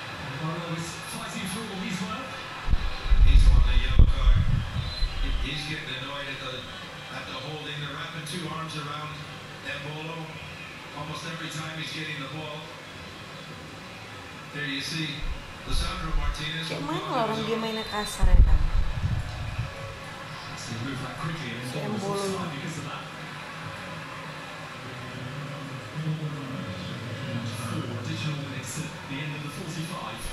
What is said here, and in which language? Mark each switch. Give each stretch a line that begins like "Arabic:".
English: Embolo is fighting through all his work. He's on the yellow card. He's getting annoyed at the holding. They're wrapping two arms around Embolo almost every time he's getting the ball. There you see Lisandro Martinez.
Indonesian: Kayak mana orang dia mainnya kasar ya kan?
English: So move that quickly and Si Embolo was Embolo. offside because of that. 4 additional minutes at the end of the 45.